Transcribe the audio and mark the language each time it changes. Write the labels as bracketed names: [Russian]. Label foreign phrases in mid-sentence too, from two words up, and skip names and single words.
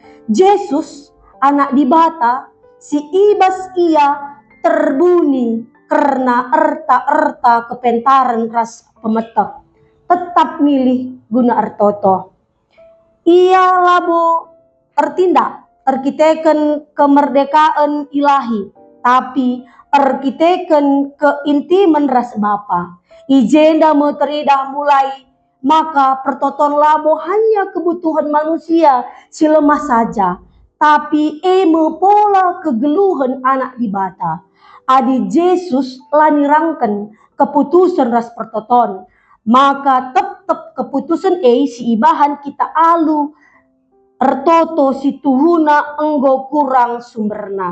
[Batak Karo] Yesus anak di bata si ibas ia terbuni karena erta-erta kepentaran ras pemetek. Tetap milih guna ertoto. Ia labo ertindak erkiteken [Indonesian] kemerdekaan ilahi, [Batak Karo] tapi erkiteken keintiman ras Bapa. Ijenda meteridah mulai maka pertoton labo [Indonesian] hanya kebutuhan manusia [Batak Karo] si lemah saja, tapi eme pola kegeluhan anak di bata. Adi Yesus lanirangkan keputusan ras pertoton, maka tetap keputusan si ibahan kita alu ertoto si tuhuna enggo kurang sumberna.